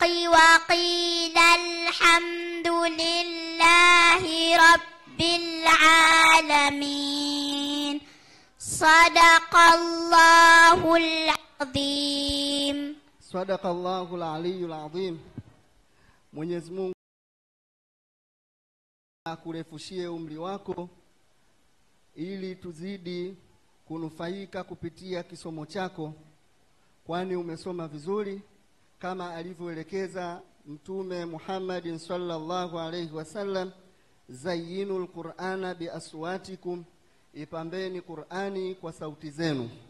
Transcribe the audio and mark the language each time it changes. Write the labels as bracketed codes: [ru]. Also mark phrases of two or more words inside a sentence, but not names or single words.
[ar] وقيل الحمد لله رب العالمين. صدق الله العظيم. صدق الله العلي العظيم. [sw] Mwenyezi Mungu akurefushie umri wako ili tuzidi kunufaika kupitia kisomo chako, kwani umesoma vizuri kama alivyoelekeza Mtume Muhammad [ar] صلى الله عليه وسلم, زينوا القرآن بأصواتكم, [sw] ipambeni Qur'ani kwa sauti zenu.